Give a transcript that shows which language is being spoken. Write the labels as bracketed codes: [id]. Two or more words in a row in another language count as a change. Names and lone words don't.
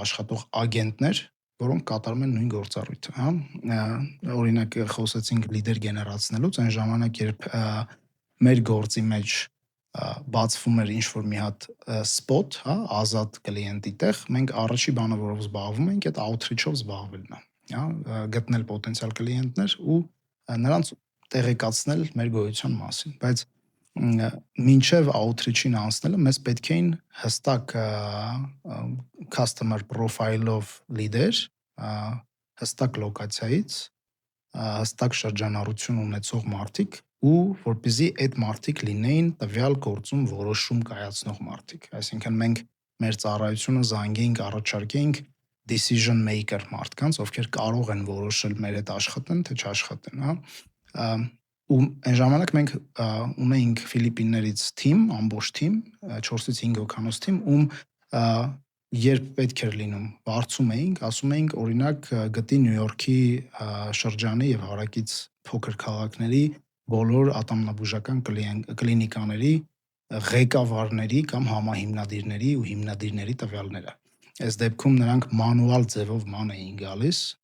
[hy] աշխատող ագենտներ, որոնք կատարում են նույն գործառույթը, հա։ Օրինակ խոսեցինք լիդեր գեներացնելուց, այն ժամանակ երբ մեր գործի մեջ բացվում էր ինչ-որ մի հատ spot, հա, ազատ կլիենտի տեղ, մենք առաջի բանը, որով զբաղվում ենք, այդ outreach-ով զբաղվելն է, հա, գտնել պոտենցիալ կլիենտներ ու նրանց տեղեկացնել մեր գոյության մասին, բայց մինչև outreach-ին անցնելը մեզ պետք էին հստակ [en] customer profile- [hy] ով լիդեր, հստակ լոկացիայից, հստակ շրջանառություն ունեցող մարդիկ ու որպեսզի այդ մարդիկ լինեին տվյալ գործում որոշում կայացնող մարդիկ։ Այսինքն մենք մեր ծառայությունը զանգեինք, առաջարկեինք [en] decision maker [hy] մարդկանց, ովքեր կարող են որոշել մեր հետ աշխատեն, թե չաշխատեն, հա։ Ու այն ժամանակ մենք ունեինք Ֆիլիպիններից թիմ, ամբողջ թիմ, 4-ից 5 հոգանոց թիմ, ում երբ պետք էր լինում, բարձում էինք, ասում էինք, օրինակ գտի Նյու Յորքի շրջանի եւ հարակից փոքր քաղաքների բոլոր ատամնաբուժական կլինիկաների ղեկավարների կամ համահիմնադիրների ու հիմնադիրների տվյալները։ Այս դեպքում նրանք մանուալ ձևով ման էին գալիս